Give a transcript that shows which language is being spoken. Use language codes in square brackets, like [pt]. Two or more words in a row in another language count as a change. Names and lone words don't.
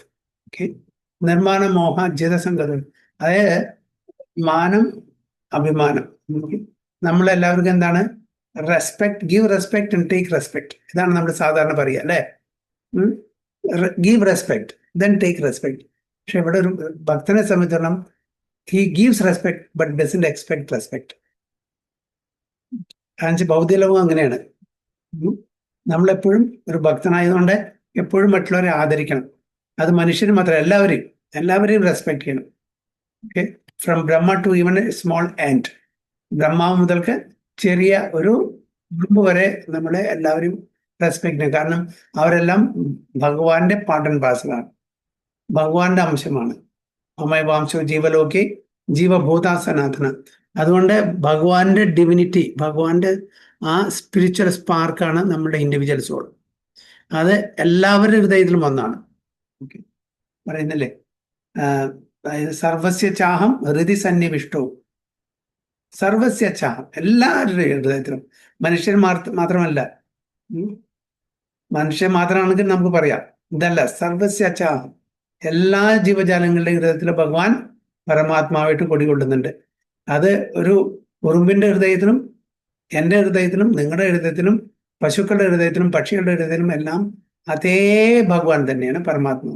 [ml] ഓക്കെ, [sa] നിർമ്മാണമോഹ ജിതസംഗദോഷം, [ml] അതായത് മാനം, അഭിമാനം. നമ്മളെല്ലാവർക്കും എന്താണ്? [en] respect, give respect and take respect. [ml] ഇതാണ് നമ്മൾ സാധാരണ പറയുക, അല്ലേ? [en] give respect then take respect. [ml] പക്ഷെ ഇവിടെ ഒരു ഭക്തനെ സംബന്ധിച്ചിടത്തോളം [en] he gives respect but doesn't expect respect. [ml] ഭൗതിക ലോകം അങ്ങനെയാണ്. നമ്മളെപ്പോഴും ഒരു ഭക്തനായതുകൊണ്ട് എപ്പോഴും മറ്റുള്ളവരെ ആദരിക്കണം. അത് മനുഷ്യന് മാത്രമല്ല, എല്ലാവരെയും റെസ്പെക്ട് ചെയ്യണം. ഓക്കെ, [en] from Brahma to even a small and, [ml] ബ്രഹ്മാവ് മുതൽക്ക് ചെറിയ ഒരു ഉറുമ്പ് വരെ നമ്മളെ എല്ലാവരും റെസ്പെക്ട് ചെയ്യണം. കാരണം അവരെല്ലാം ഭഗവാന്റെ [en] part and parcel, [ml] ഭഗവാന്റെ അംശമാണ്. [sa] അമയവാംശോ ജീവലോകി ജീവഭൂത സനാതന. [ml] അതുകൊണ്ട് ഭഗവാന്റെ ഡിവിനിറ്റി, ഭഗവാന്റെ ആ [en] spiritual spark [ml] നമ്മുടെ [en] individual soul. [ml] അത് എല്ലാവരുടെ ഹൃദയത്തിലും ഒന്നാണ്. ഓക്കെ, പറയുന്നില്ലേ, [sa] സർവസ്യ ചാഹം ഹൃദി സന്നിവിഷ്ടവും. സർവസ്യ ചാഹം, [ml] എല്ലാവരുടെയും ഹൃദയത്തിലും. മനുഷ്യൻ മാത്രമല്ല, മനുഷ്യൻ മാത്രമാണെങ്കിൽ നമുക്ക് പറയാം, ഇതല്ല, [sa] സർവസ്യ ചാഹം, [ml] എല്ലാ ജീവജാലങ്ങളുടെയും ഹൃദയത്തിൽ ഭഗവാൻ പരമാത്മാവായിട്ട് കൊടികൊള്ളുന്നുണ്ട്. അത് ഒരു ഉറുമ്പിന്റെ ഹൃദയത്തിലും, എൻ്റെ ഹൃദയത്തിലും, നിങ്ങളുടെ ഹൃദയത്തിലും, പശുക്കളുടെ ഹൃദയത്തിലും, പക്ഷികളുടെ ഹൃദയത്തിലും എല്ലാം അതേ ഭഗവാൻ തന്നെയാണ്, പരമാത്മാവ്.